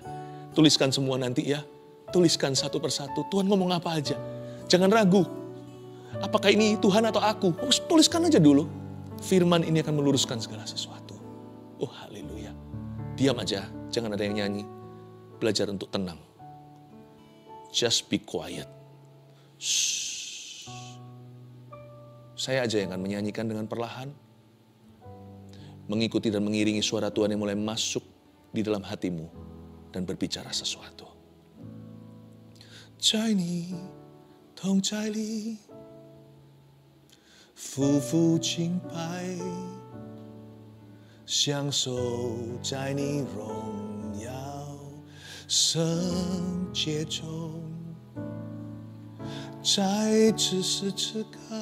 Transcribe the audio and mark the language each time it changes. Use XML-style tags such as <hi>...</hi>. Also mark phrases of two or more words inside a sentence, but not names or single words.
<id>Tuliskan semua nanti ya. Tuliskan satu persatu. Tuhan ngomong apa aja. Jangan ragu. Apakah ini Tuhan atau aku? Tuliskan aja dulu. Firman ini akan meluruskan segala sesuatu. Oh haleluya. Diam aja. Jangan ada yang nyanyi. Belajar untuk tenang.</id> <en>Just be quiet. Shh.</en> <id>Saya aja yang akan menyanyikan dengan perlahan. Mengikuti dan mengiringi suara Tuhan yang mulai masuk di dalam hatimu. Dan berbicara sesuatu.</id> <zh>在你同在里夫妇敬拜享受在你荣耀圣洁中在此时此刻</zh>